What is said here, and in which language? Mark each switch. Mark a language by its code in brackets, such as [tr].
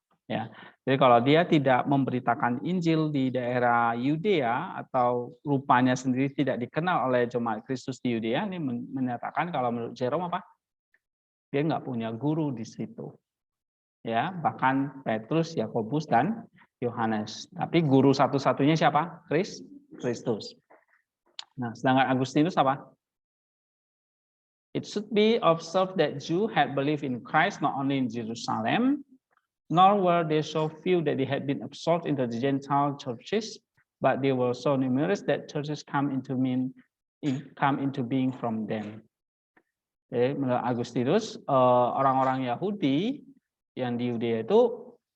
[id] Ya, jadi kalau dia tidak memberitakan Injil di daerah Yudea atau rupanya sendiri tidak dikenal oleh jemaat Kristus di Yudea, ini menyatakan kalau menurut Jerome apa? Dia nggak punya guru di situ. Ya, bahkan Petrus, Yakobus, dan Yohanes. Tapi guru satu-satunya siapa? Kristus. Nah, sedangkan Agustinus apa? [en] It should be observed that Jews had believed in Christ not only in Jerusalem, nor were they so few that they had been absorbed into the Gentile churches, but they were so numerous that churches come into being from them. [id] Jadi, menurut Agustinus, orang-orang Yahudi yang di Yudea itu